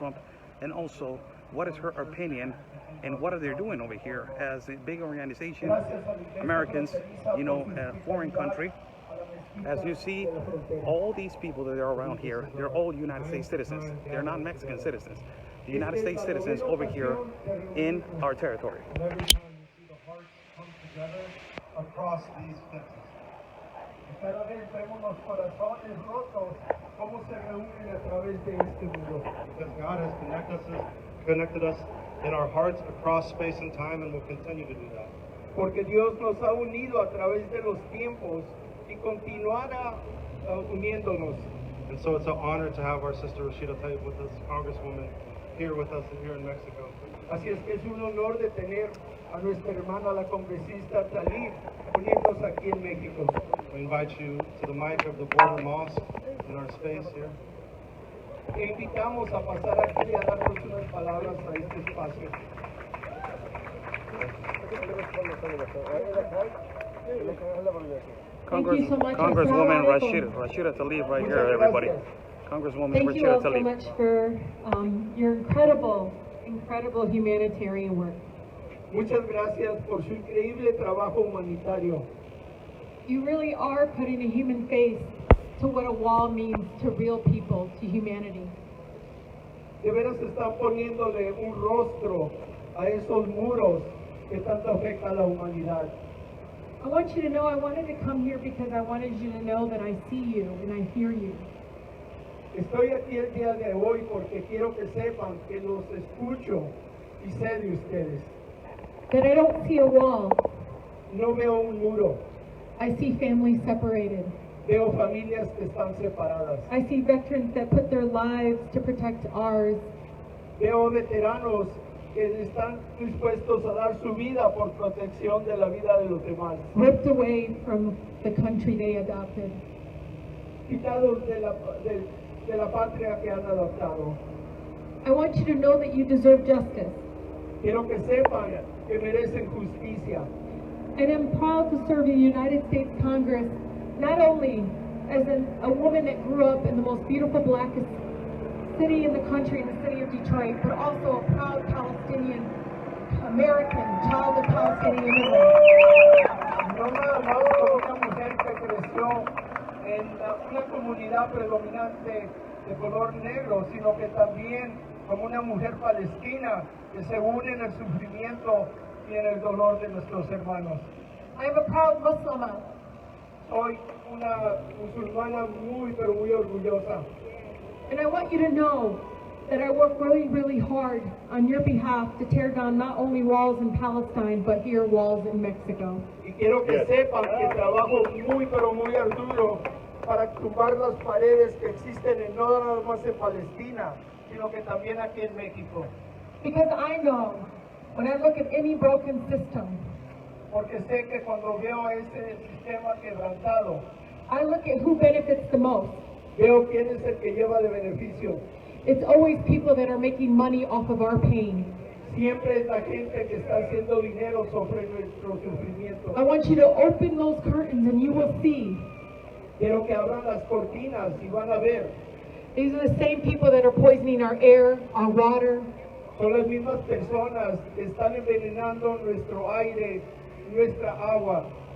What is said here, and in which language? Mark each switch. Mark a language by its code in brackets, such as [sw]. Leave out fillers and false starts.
[en] Trump, and also what is her opinion and what are they doing over here as a big organization, Americans, you know, a foreign country. As you see, all these people that are around here, they're all United States citizens. They're not Mexican citizens. The United States citizens over here in our territory. Every time you see the hearts come together across these fences. [es] Cada vez vemos los corazones rotos, cómo se reúnen a través de este muro. [en] Because God has connected us in our hearts across space and time, and will continue to do that. [es] Porque Dios nos ha unido a través de los tiempos y continuará uniéndonos. [en] And so it's an honor to have our sister Rashida Tlaib with us, Congresswoman, here with us here in Mexico. [es] Así es que es un honor de tener a nuestra hermana la congresista Tlaib uniéndose aquí en México. [en] We invite you to the mic of the border mosque in our space here. [es] E invitamos a pasar aquí a darnos unas palabras a este espacio. [en] Thank you so much. Congresswoman [ar] Assalamu alaikum. [en] Rashida Tlaib right [es] Muchas [en] here, everybody. [es] gracias. [en] Congresswoman Thank you Rashida all so Tlaib. much for your incredible humanitarian work. [es] Muchas gracias por su increíble trabajo humanitario. [en] You really are putting a human face to what a wall means to real people, to humanity. [es] De veras están poniéndole un rostro a esos muros que tanto afecta a la humanidad. [en] I want you to know I wanted to come here because I wanted you to know that I see you and I hear you. [es] Estoy aquí el día de hoy porque quiero que sepan que los escucho y sé de ustedes. [en] That I don't see a wall, [es] No veo un muro, [en] I see families separated. [es] veo familias que están separadas. [en] I see veterans that put their lives to protect ours. [es] Veo veteranos que están dispuestos a dar su vida por protección de la vida de los demás. [en] Ripped away from the country they adopted. [es] Quitados de la patria que han adoptado. [en] I want you to know that you deserve justice. [es] Quiero que sepan que merecen justicia. [en] And I'm proud to serve in the United States Congress, not only as a woman that grew up in the most beautiful blackest city in the country, in the city of Detroit, but also a proud Palestinian American, child of Palestinian immigrants. [es] No nada más como una mujer que creció en una comunidad predominante de color negro, sino que también como una mujer palestina que se une en el sufrimiento y en el dolor de nuestros hermanos. [en] I am a proud Muslimah. [es] Soy una musulmana muy, pero muy orgullosa. [en] And I want you to know that I work really, really hard on your behalf to tear down not only walls in Palestine, but here walls in Mexico. [es] Y quiero que sepan que trabajo muy, pero muy arduo para tumbar las paredes que existen no nada más en Palestina, sino que también aquí en México. [en] Because I know when I look at any broken system, [es] Porque sé que cuando veo este sistema quebrantado, [en] I look at who benefits the most. [es] veo quién es el que lleva de beneficio. [en] It's always people that are making money off of our pain. [es] Siempre es la gente que está haciendo dinero sobre nuestro sufrimiento. [en] I want you to open those curtains and you will see [es] Quiero que abran las cortinas y van a ver. [en] these are the same people that are poisoning our air, our water. [es] Son las mismas personas que están envenenando nuestro aire, nuestra agua.